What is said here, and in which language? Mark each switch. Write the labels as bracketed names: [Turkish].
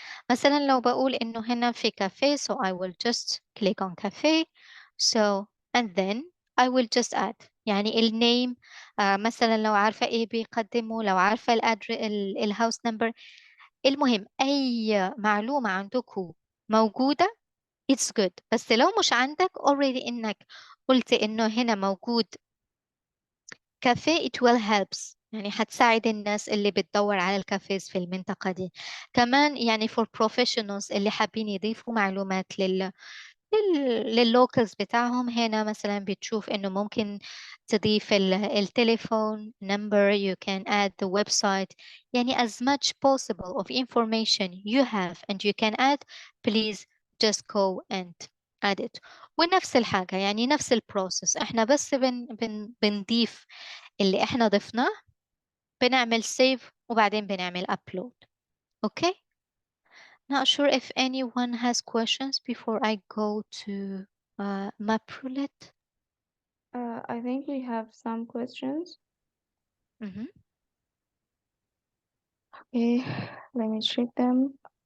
[Arabic] مثلا لو بقول إنه هنا في [English] cafe, so I will just click on cafe, so and then I will just add [Arabic] يعني النيم، مثلا لو عارفة إيه بيقدموا، لو عارفة الهاوس نمبر، المهم أي معلومة عندكم موجودة [English] it's good. [Arabic] بس لو مش عندك already إنك قلت إنه هنا موجود كافيه [English] it will helps، [Arabic] يعني هتساعد الناس اللي بتدور على الكافيز في المنطقة دي. كمان يعني [English] for professionals [Arabic] اللي حابين يضيفوا معلومات لللوكلز بتاعهم، هنا مثلا بتشوف انه ممكن تضيف التليفون [English] number, you can add the website، يعني as much possible of information you have and you can add, please just go and add it. [Arabic] ونفس الحاجة يعني نفس البروسيس، احنا بس بنضيف اللي احنا ضفناه، بنعمل save وبعدين بنعمل upload. [English] Okay. Not sure if anyone has questions before I go to Map Roulette. I think we have some questions. Mhm. Okay, let me check them.